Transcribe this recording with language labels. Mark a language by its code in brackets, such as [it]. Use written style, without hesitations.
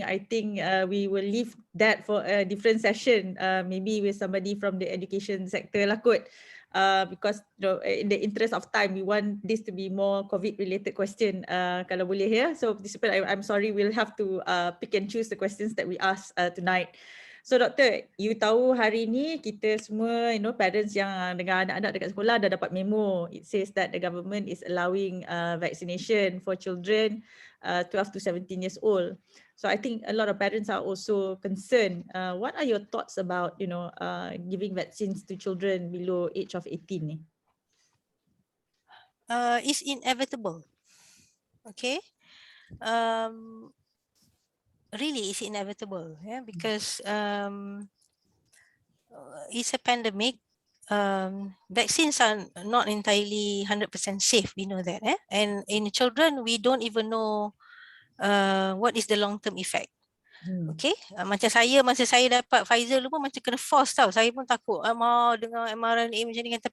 [en] I think we will leave that for a different session, maybe with somebody from the education sector [ms] lah kot. [en] Because in the interest of time, we want this to be more COVID-related question, [ms] kalau boleh ya. [en] So participant, I'm sorry, we'll have to pick and choose the questions that we ask tonight. [ms] So Doktor, you tahu hari ni kita semua, parents yang dengan anak-anak dekat sekolah dah dapat memo. [en] It says that the government is allowing vaccination for children 12 to 17 years old. So I think a lot of parents are also concerned. What are your thoughts about, giving vaccines to children below age of 18 ni? It's inevitable. Okay. Really, it's inevitable, because it's a pandemic. Vaccines are not entirely 100% safe. We know that, and in children, we don't even know what is the long-term effect. [ms] Okay, macam saya masa saya dapat Pfizer dulu pun macam kena force tau. Saya pun takut dengan mRNA macam ni kan.